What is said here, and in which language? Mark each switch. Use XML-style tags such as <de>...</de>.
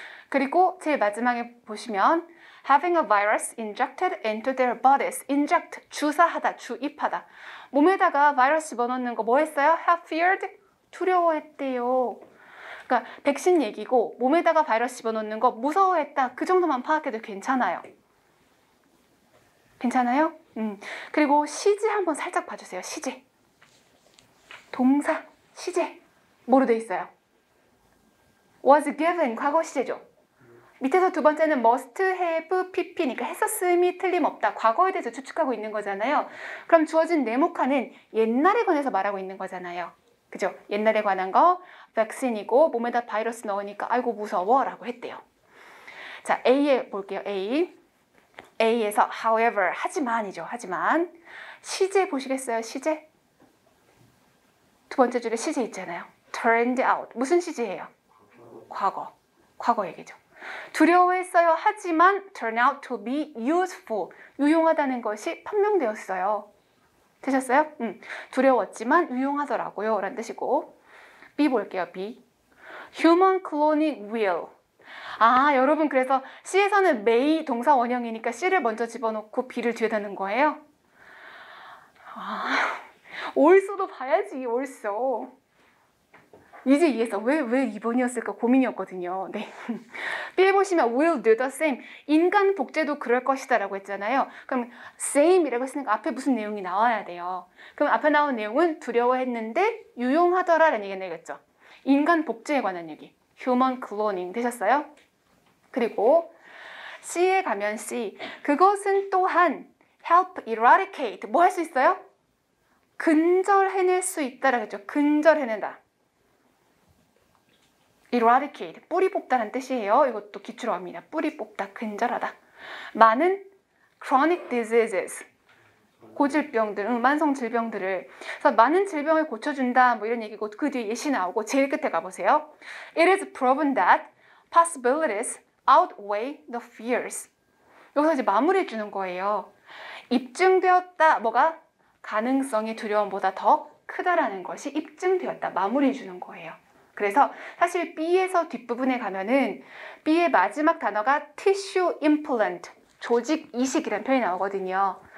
<ko>그리고 제일 마지막에 보시면</ko> <en>having a virus injected into their bodies.</en> <ko>inject, 주사하다, 주입하다. 몸에다가 바이러스 집어넣는 거 뭐 했어요?</ko> <en>have feared,</en> <ko>두려워했대요. 그러니까 백신 얘기고 몸에다가 바이러스 집어넣는 거 무서워했다. 그 정도만 파악해도 괜찮아요. 괜찮아요? 그리고 시제 한번 살짝 봐주세요. 시제. 동사, 시제. 뭐로 돼 있어요?</ko> <en>was given,</en> <ko>과거 시제죠. 밑에서 두 번째는 must have pp니까 했었음이 틀림없다. 과거에 대해서 추측하고 있는 거잖아요. 그럼 주어진 네모칸은 옛날에 관해서 말하고 있는 거잖아요. 그죠? 옛날에 관한 거 백신이고 몸에다 바이러스 넣으니까 아이고 무서워 라고 했대요. 자, A에 볼게요. A에서 however, 하지만이죠. 하지만 시제 보시겠어요? 시제? 두 번째 줄에 시제 있잖아요.</ko> <en>turned out.</en> <ko>무슨 시제예요? 과거 얘기죠. 두려워했어요.</ko> <en>하지만 turn out to be useful.</en> <ko>유용하다는 것이 판명되었어요. 되셨어요? 두려웠지만 유용하더라고요. 라는 뜻이고. B 볼게요. B.</ko> <en>Human cloning will.</en> <ko>아, 여러분 그래서 C에서는 may 동사 원형이니까 C를 먼저 집어넣고 B를 뒤에 다는 거예요? 아, 올소도 봐야지. 올소. 이제 이해했어. 왜 2번이었을까 고민이었거든요. 네. B에 보시면</ko> <en>will do the same.</en> <ko>인간 복제도 그럴 것이다 라고 했잖아요. 그럼 same이라고 했으니까 앞에 무슨 내용이 나와야 돼요. 그럼 앞에 나온 내용은 두려워했는데 유용하더라 라는 얘기가 되겠죠. 인간 복제에 관한 얘기. human cloning 되셨어요? 그리고 C에 가면 C. 그것은 또한</ko> <en>help eradicate.</en> <ko>뭐 할 수 있어요? 근절해낼 수 있다라고 했죠. 근절해낸다.</ko> <en>eradicate.</en> <ko>뿌리 뽑다라는 뜻이에요. 이것도 기초로 합니다. 뿌리 뽑다, 근절하다.</ko> <en>많은 chronic diseases.</en> <ko>고질병들, 만성 질병들을. 그래서 많은 질병을 고쳐준다, 뭐 이런 얘기고, 그 뒤에 예시 나오고, 제일 끝에 가보세요.</ko> <en>It is proven that possibilities outweigh the fears.</en> <ko>여기서 이제 마무리해 주는 거예요. 입증되었다, 뭐가? 가능성이 두려움보다 더 크다라는 것이 입증되었다, 마무리해 주는 거예요. 그래서 사실 B에서 뒷부분에 가면은 B의 마지막 단어가 tissue implant, 조직 이식이라는 표현이 나오거든요.</ko>